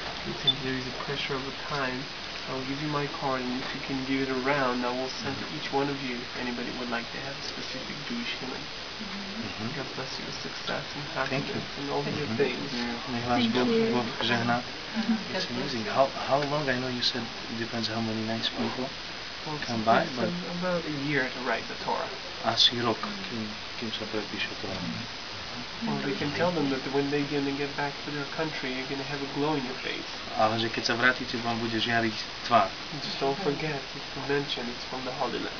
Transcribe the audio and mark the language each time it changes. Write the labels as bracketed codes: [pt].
[en] And since there is a pressure of a time, I'll give you my card, and if you can give it around, I will send to each one of you if anybody would like to have a specific Jewish healing. God bless you with success and happiness and all the good things. [sk] Nech vás Boh žehná. [en] It's amazing. How long? I know you said it depends how many nice people come by, but about a year to write the Torah. [sk] asi rok, kým sa prepíše to. [en] Well, we can tell them that when they're going to get back to their country, you're going to have a glow in your face. [sk] Ale že keď sa vrátite, vám bude žiariť tvár. [en] Just don't forget to mention it's from the Holy Land.